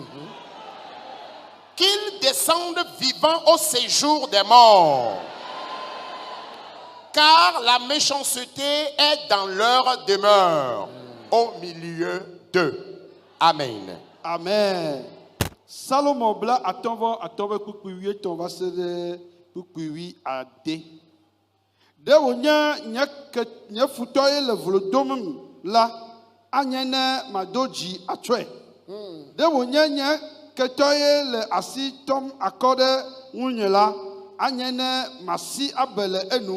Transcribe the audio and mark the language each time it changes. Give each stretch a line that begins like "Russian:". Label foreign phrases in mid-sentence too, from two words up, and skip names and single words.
French: Qu'ils descendent vivants au séjour des morts. Car la méchanceté est dans leur demeure, au milieu d'eux. Amen. Amen.
Ewe: Salomon bla atɔnvɔ kpukpui tɔn va se ɖe kpukpui ade. Ɖe wònye nye futɔ ye le vlo dom la, anye ne mado dzi atsɔe. Ɖe wònye nye ketɔ ye le asi tɔm akɔ ɖe ŋunye la, anye ne masi abe le enu.